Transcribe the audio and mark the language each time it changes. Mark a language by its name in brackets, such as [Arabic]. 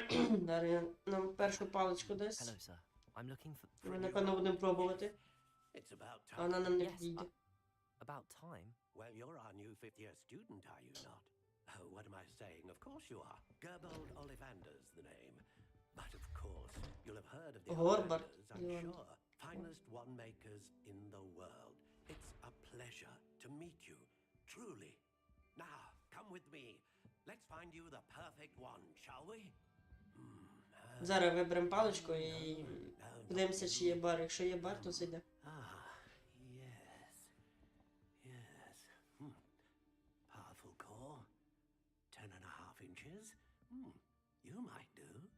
[Ukrainian] Дар'я, нам першу паличку дасть. Ми, напевно, будемо пробувати. А вона нам не підійде. [English] About time. Well, you're our new fifth-year student, are you not? Oh, what am I saying? Of course you are. Gerbold Ollivander's the name. But of course, you'll have heard of the Gorbard. Ollivanders, I'm sure. Finest wand-makers in the world. It's a pleasure to meet you, truly. Now, come with me. Let's find you the perfect wand, shall we? [Ukrainian] Зараз виберемо паличку і подивимося, чи є бар. Якщо є бар, то зайде. [English] Powerful core. 10.5 inches. You might do.